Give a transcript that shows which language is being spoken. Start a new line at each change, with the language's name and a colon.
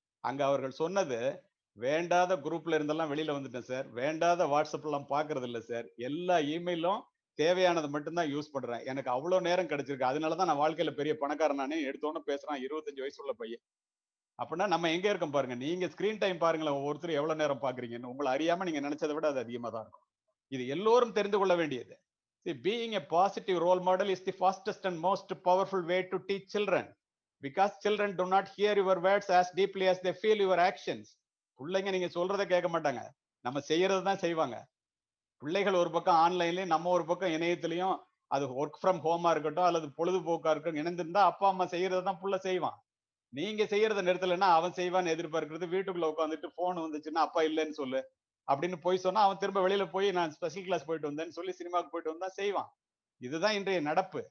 Tamil: அங்க அவர்கள் சொன்னது, வேண்டாத குரூப்ல இருந்தெல்லாம் வெளியில வந்துட்டேன் சார், வேண்டாத வாட்ஸ்அப் எல்லாம் பாக்குறது இல்ல சார், எல்லா இமெயிலும் தேவையானது மட்டும்தான் யூஸ் பண்றேன், எனக்கு அவ்வளவு நேரம் கிடைச்சிருக்கு, அதனாலதான் நான் வாழ்க்கையில பெரிய பணக்காரனானே எடுத்தோன்னு பேசுறான் 25 வயசு உள்ள பையன். அப்படின்னா நம்ம எங்க இருக்கோம் பாருங்க. நீங்க ஸ்கிரீன் டைம் பாருங்களேன், ஒவ்வொருத்தரும் எவ்வளவு நேரம் பாக்குறீங்கன்னு. உங்களை அறியாம நீங்க நினைச்சதை விட அது அதிகமா தான் இருக்கும். இது எல்லோரும் தெரிந்து கொள்ள வேண்டியது.
English: See, being a positive role model is the fastest and most powerful way to teach children, because children do not hear your words as deeply as they feel your actions.
Tamil: பிள்ளைங்க நீங்க சொல்றதை கேட்க மாட்டாங்க, நம்ம செய்யறது தான் செய்வாங்க. பிள்ளைகள் ஒரு பக்கம் ஆன்லைன்லயும், நம்ம ஒரு பக்கம் இணையத்திலையும், அது ஒர்க் ஃப்ரம் ஹோமா இருக்கட்டும் அல்லது பொழுதுபோக்கா இருக்கட்டும், இணைந்திருந்தா அப்பா அம்மா செய்யறது தான் புள்ள செய்வான். நீங்க செய்யறத நிறுத்தலைன்னா அவன் செய்வான்னு எதிர்பார்க்கிறது, வீட்டுக்குள்ள உட்காந்துட்டு போன் வந்துச்சுன்னா அப்பா இல்லைன்னு சொல்லு அப்படின்னு போய் சொன்னா அவன் திரும்ப வெளியில போய் நான் ஸ்பெஷல் கிளாஸ் போயிட்டு வந்தேன்னு சொல்லி சினிமாவுக்கு போயிட்டு வந்தா செய்வான். இதுதான் இன்றைய நடப்பு.